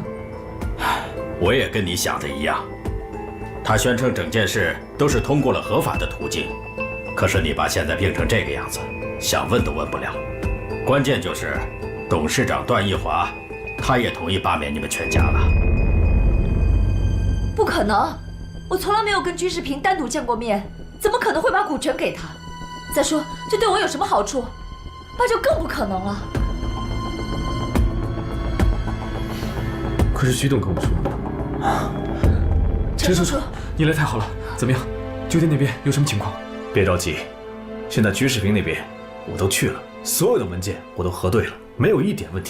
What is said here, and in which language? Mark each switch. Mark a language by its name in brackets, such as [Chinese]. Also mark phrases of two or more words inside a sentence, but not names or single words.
[Chinese] 我也跟你想的一樣，他宣稱整件事都是通過了合法的途徑，可是你爸現在病成這個樣子，想問都問不了。關鍵就是董事長段奕華，他也同意罷免你們全家了。不可能，我從來沒有跟居士平單獨見過面，怎麼可能會把股權給他？再說，這對我有什麼好處？爸就更不可能了。可是徐董跟我說。陳叔叔，你來太好了。怎麼樣？酒店那邊有什麼情況？別着急，現在居士平那邊我都去了，所有的文件我都核對了，沒有一點問題。